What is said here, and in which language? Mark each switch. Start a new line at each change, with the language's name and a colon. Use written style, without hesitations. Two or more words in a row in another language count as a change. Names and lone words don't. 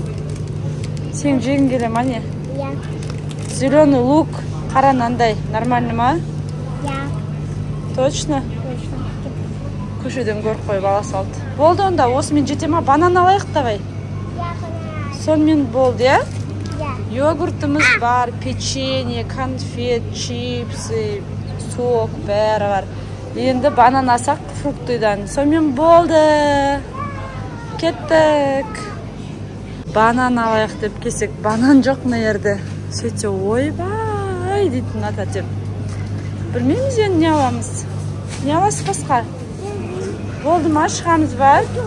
Kazakh: Сен жегің келе ма не? Я.
Russian: Зеленый лук,
Kazakh: қара нандай. Нормально ма? Я. Точно? Көшеден көріп қойып ала салды. Болды онда, осымен жете ма? Банан алайық давай. Сонымен болды, е? Я. Yogurtumuz var, pеченье, konfet, chipsi, sok bari var. Endi banan alsak fruktuydan. Сонымен болды. Kettik. Banan alayық деп келсек, банан жоқ мына жерде. Сөйтсе, ойбай дейтін ата-тем. Білмейміз енді не аламыз. Не аласыз басқа? Болды ма, шығамыз ба?